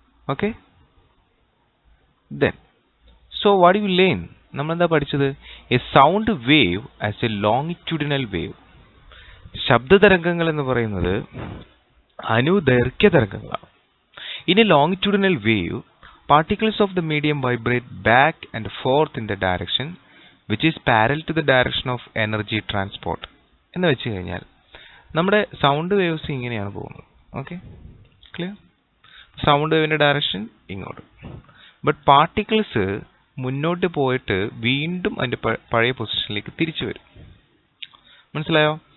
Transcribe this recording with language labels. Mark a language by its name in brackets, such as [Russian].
[English] Okay, then so what you learn? [Malayalam] നമ്മളെന്താ പഠിച്ചത്? [English] A sound wave as a longitudinal wave. [Malayalam] ശബ്ദതരംഗങ്ങൾ എന്ന് പറയുന്നത് അനുദൈർഘ്യ തരംഗങ്ങളാണ്. [English] In a longitudinal wave, particles of the medium vibrate back and forth in the direction which is parallel to the direction of energy transport. [Malayalam] എന്ന് വെച്ച് കഴിഞ്ഞാൽ നമ്മുടെ sound waves ഇങ്ങനെയാണ് പോകുന്നത്. Okay, clear? Sound വേവിന്റെ direction ഇങ്ങോട്ട്. ബട്ട് പാർട്ടിക്കിൾസ് മുന്നോട്ട് പോയിട്ട് വീണ്ടും അതിന്റെ പഴയ പൊസിഷനിലേക്ക് തിരിച്ചു വരും. മനസ്സിലായോ?